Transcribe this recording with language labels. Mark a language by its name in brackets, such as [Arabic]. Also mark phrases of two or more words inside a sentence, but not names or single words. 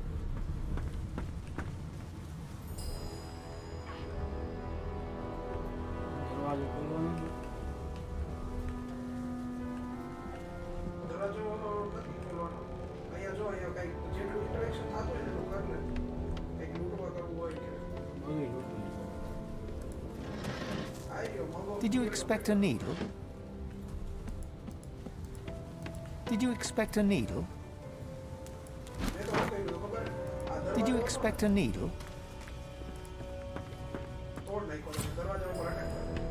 [Gujarati] દરવાજો ખોલવાનો છે. દરવાજો નથી ખોલવાનો. અહીંયા જો અહીંયા કંઈક જેટલું ઇન્ટરેક્શન થતું હોય ને એટલું કર લે. કંઈક લૂંટવા કરવું હોય કે બધું લૂંટવું. આઈ ગયો મગો. [English] Did you expect a needle? Did you expect a needle? [Gujarati] મેં તો શું કર્યું ખબર? આ [English] Did you [Gujarati] દરવાજો [English] expect a needle? [Gujarati] તોડ નાખ્યો તમે. દરવાજા ઉપર અટેક કર્યો.